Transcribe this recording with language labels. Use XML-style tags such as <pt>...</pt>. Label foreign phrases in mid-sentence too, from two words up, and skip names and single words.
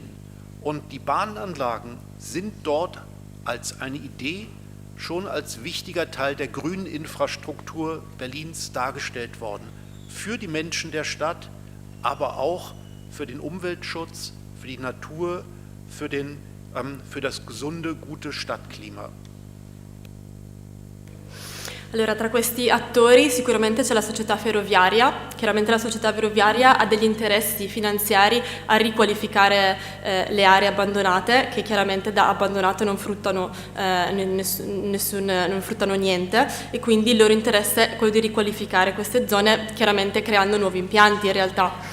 <de>Und die Bahnanlagen sind dort als eine Idee schon als wichtiger Teil der grünen Infrastruktur Berlins dargestellt worden. Für die Menschen der Stadt, aber auch für den Umweltschutz, für die Natur, für das gesunde, gute Stadtklima.</de> <it>Allora, tra questi attori sicuramente c'è la società ferroviaria. Chiaramente la società ferroviaria ha degli interessi finanziari a riqualificare le aree abbandonate, che chiaramente da abbandonate non fruttano, non fruttano niente, e quindi il loro interesse è quello di riqualificare queste zone, chiaramente creando nuovi impianti in realtà.</it>